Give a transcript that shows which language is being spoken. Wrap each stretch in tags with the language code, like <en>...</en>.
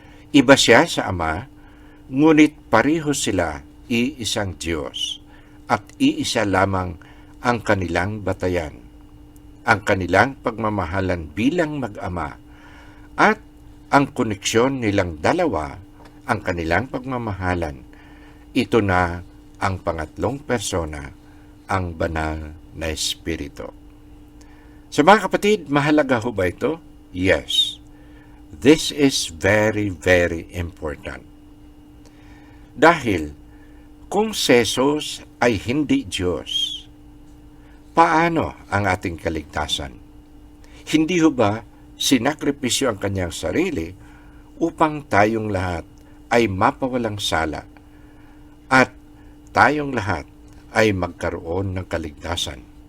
<tl>Iba siya sa Ama, ngunit pareho sila iisang Diyos, at iisa lamang ang kanilang batayan, ang kanilang pagmamahalan bilang mag-ama, at ang koneksyon nilang dalawa, ang kanilang pagmamahalan. Ito na ang pangatlong persona, ang banal na Espiritu. So mga kapatid, mahalaga ho ba ito?</tl> <en>Yes. This is very, very important.</en> <tl>Dahil kung si Jesus ay hindi Diyos, paano ang ating kaligtasan? Hindi ho ba sinakripisyo ang kanyang sarili upang tayong lahat ay mapawalang sala at tayong lahat ay magkaroon ng kaligtasan?</tl>